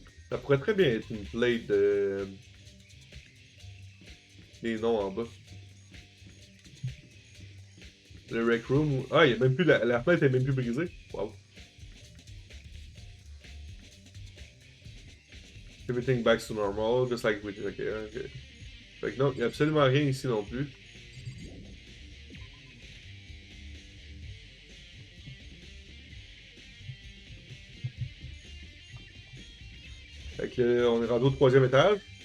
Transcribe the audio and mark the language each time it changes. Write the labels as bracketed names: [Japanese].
[French] Ça pourrait très bien être une plate de... Les noms en bas. Le rec room. Ah, il y a même plus... La plate est même plus brisée. Wow. [English] Everything back to normal, just like we did. Ok, ok. [French] Fait que non, il n'y a absolument rien ici non plus. Fait que on est rendu au 3e étage.